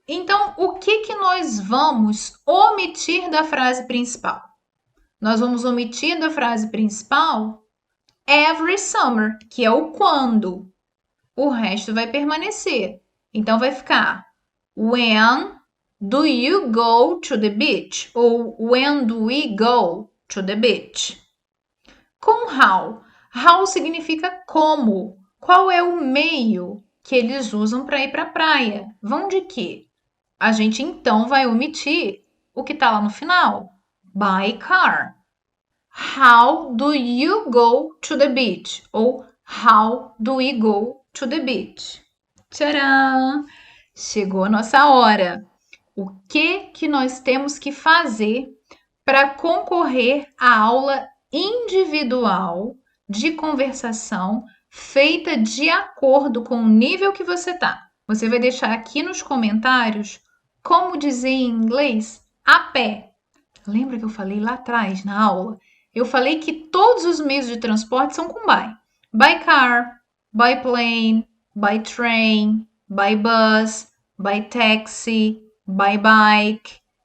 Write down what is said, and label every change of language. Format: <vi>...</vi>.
<pt>Então, o que nós vamos omitir da frase principal? Nós vamos omitir da frase principal every summer, que é o quando. O resto vai permanecer. Então, vai ficar when do you go to the beach?</pt> <en>Ou when do we go to the beach?</en> <pt>Com how. How significa como. Qual é o meio que eles usam para ir para a praia? Vão de quê? A gente então vai omitir o que está lá no final.</pt> <en>By car. How do you go to the beach? Ou how do we go to the beach?</en> <pt>Tcharam! Chegou a nossa hora. O que nós temos que fazer para concorrer à aula individual de conversação feita de acordo com o nível que você tá? Você vai deixar aqui nos comentários como dizer em inglês a pé. Lembra que eu falei lá atrás na aula? Eu falei que todos os meios de transporte são com by.</pt> <en>By car, by plane, by train, by bus, by taxi, by bike.</en>